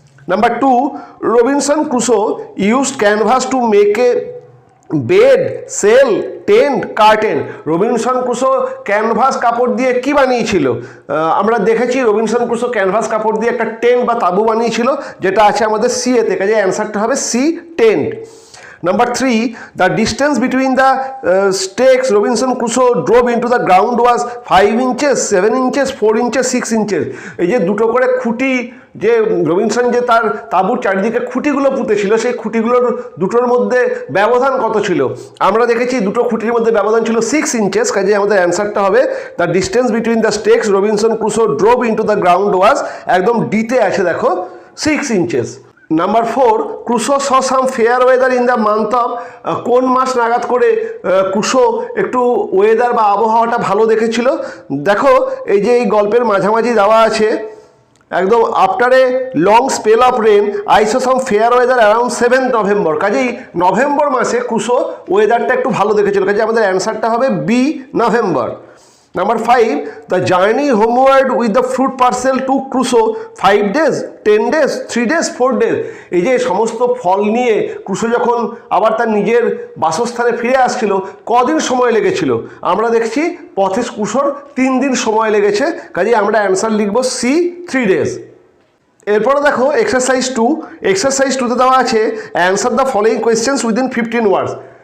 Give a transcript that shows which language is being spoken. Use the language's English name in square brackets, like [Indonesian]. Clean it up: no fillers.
[English] Number 2, Robinson Crusoe used canvas to make a bed, sail, tent, curtain. [Bangla] Robinson Crusoe canvas কাপড় দিয়ে কি বানিয়েছিল? আমরা দেখেছি রবিনসন ক্রুসো ক্যানভাস কাপড় দিয়ে একটা টেন্ট বা তাঁবু বানিয়েছিল, যেটা আছে আমাদের সি এতে। কাজে অ্যান্সারটা হবে C, tent. [English] Number 3, the distance between the stakes Robinson Crusoe drove into the ground was 5 inches, 7 inches, 4 inches, 6 inches. [Bangla] এই যে দুটো করে খুঁটি, যে রবিনসন যে তার তাঁবুর চারিদিকে খুঁটিগুলো পুঁতেছিল, সেই খুঁটিগুলোর দুটোর মধ্যে ব্যবধান কত ছিল? আমরা দেখেছি দুটো খুঁটির মধ্যে ব্যবধান ছিল 6 inches। কাজে আমাদের অ্যান্সারটা হবে [English] the distance between the stakes Robinson Crusoe drove into the ground was, [Bangla] একদম ডিতে আছে দেখো, 6 inches। [English] Number 4, Crusoe saw some fair weather in the month of. [Bangla] কোন মাস নাগাদ করে ক্রুসো একটু ওয়েদার বা আবহাওয়াটা ভালো দেখেছিল? দেখো এই যে এই গল্পের মাঝামাঝি দেওয়া আছে একদম [English] After a long spell of rain I saw some fair weather around 7 November. [Bangla] কাজেই নভেম্বর মাসে ক্রুসো ওয়েদারটা একটু ভালো দেখেছিল। কাজে আমাদের অ্যান্সারটা হবে B, November. [English] Number 5, the journey homeward with the fruit parcel to Crusoe 5 days, 10 days, 3 days, 4 days. [Bangla] এই যে সমস্ত ফল নিয়ে ক্রুসো যখন আবার তার নিজের বাসস্থানে ফিরে আসছিল, কদিন সময় লেগেছিল? আমরা দেখছি পথে ক্রুসোর 3 দিন সময় লেগেছে। কাজেই আমরা অ্যান্সার লিখব সি, 3 days। এরপরে দেখো এক্সারসাইজ 2। এক্সারসাইজ 2তে দেওয়া আছে [English] Answer the following questions within 15 words.